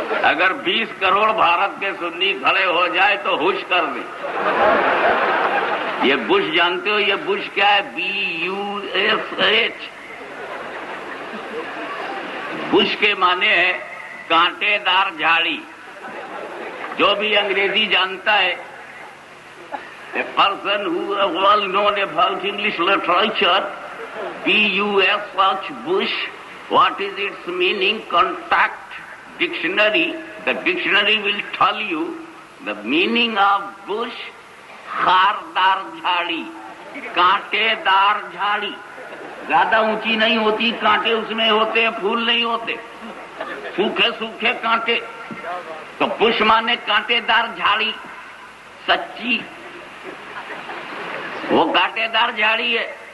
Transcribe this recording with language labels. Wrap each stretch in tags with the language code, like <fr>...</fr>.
<ur>اگر 20 کروڑ بھارت کے سنی کھڑے ہو جائے تو ہوش کر دیں. یہ بش جانتے ہو یہ بش کیا ہے؟ BUSH. بش کے معنی ہے کانٹے دار جھاڑی. جو بھی انگریزی جانتا ہے،</ur> <en>a person who is well known about English literature, BUSH, bush, what is its meaning? Contact dictionary. The dictionary will tell you the meaning of bush.</en> <ur>خاردار جھاڑی، کانٹے دار جھاڑی. زیادہ اونچی نہیں ہوتی، کانٹے اس میں ہوتے ہیں، پھول نہیں ہوتے، سوکھے سوکھے کانٹے. تو بش مانے کانٹے دار جھاڑی. سچی وہ کانٹے دار جھاڑی ہے.</ur>